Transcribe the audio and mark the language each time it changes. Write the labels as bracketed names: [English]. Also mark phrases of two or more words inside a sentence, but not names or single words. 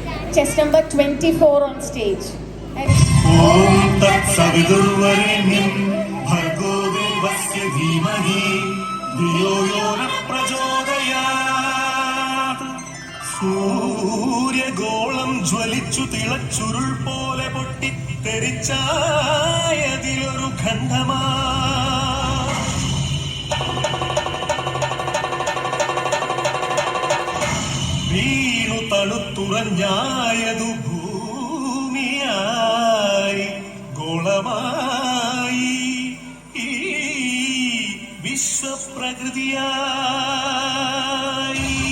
[English] chess number 24 on stage. [Sanskrit] ॐ तत् सवितुर्वरेण्यं भर्गो देवस्य धीमहि धियो यो नः प्रचोदयात्. [Malayalam] സൂര്യഗോളം ജ്വലിച്ചു തിളച്ചുരുൾ പോലെ പൊട്ടി തെറിച്ചായതിലൊരു ഖണ്ഡമാ വീണു തണുത്തുറഞ്ഞായതു ഭൂമിയായി ഗോളമായി ഈ വിശ്വപ്രകൃതിയായി.